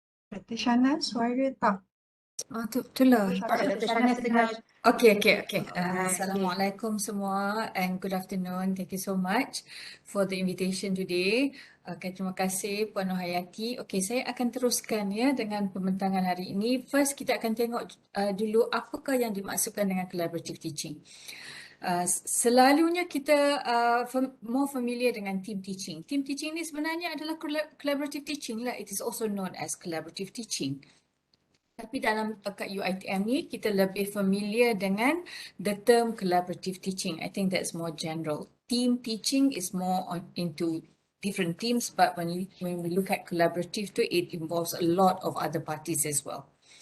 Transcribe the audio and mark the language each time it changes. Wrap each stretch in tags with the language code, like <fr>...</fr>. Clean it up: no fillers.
<ms>Dr. Shahnaz, suara tak? Itulah. Dr. Shahnaz tengah.</ms> <en>Okay. Assalamualaikum semua and good afternoon. Thank you so much for the invitation today.</en> <ms>Okay, terima kasih Puan Norhayati. Okay, saya akan teruskan ya dengan pembentangan hari ini. First, kita akan tengok dulu apakah yang dimaksudkan dengan collaborative teaching. Selalunya kita more familiar dengan team teaching. Team teaching ni sebenarnya adalah collaborative teaching lah.</ms> <en>It is also known as collaborative teaching.</en> <ms>Tapi dalam kat UiTM ni kita lebih familiar dengan the term collaborative teaching.</ms> <en>I think that's more general. Team teaching is more into different teams, but when we look at collaborative too, it involves a lot of other parties as well.</en>